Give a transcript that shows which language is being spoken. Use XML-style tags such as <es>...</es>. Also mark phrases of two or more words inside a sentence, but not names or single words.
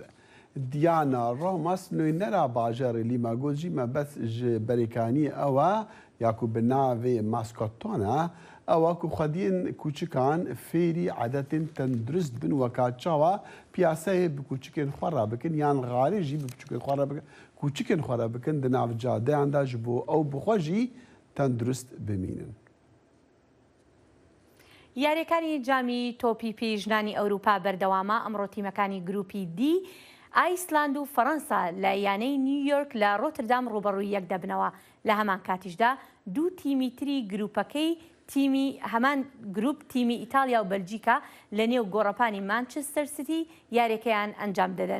<ku>دیانە ڕۆمەس نوێنەرا باژەڕی لیما گۆجی مەبەست ji بەریکانی ئەوە یاکو بناوێ ماسکۆتۆنە ئەوە کو خودیین کوچکان فێری عادەتین تەندروست بن وەکا چاوە پیاسەیە بکوچکێن خۆڕا بکن یان غاریژی بچکێن خۆڕا بکن کوچکێن خۆرە بکن di nav cadeyan ji bo ew bixwe jî tendurist bimînin.</ku> <ckb>یاریەکانی جامی تۆپی پیژنانی ئەوروپا بەردەوامە ئەمڕۆ تیمەکانی گروپی دی ئایسلاند و فەڕەنسا لە یانەی نیویۆرک لە ڕۆتردام ڕوبەڕووی یەک دەبنەوە لە هەمان کاتیشدا دوو تیمی تری گروپەکەی تیمی هەمان گروپ تیمی ئیتالیا و بەلجیکا لە نێو گۆڕەپانی مانچستەر سیتی یاریەکەیان ئەنجام دەدەن.</ckb>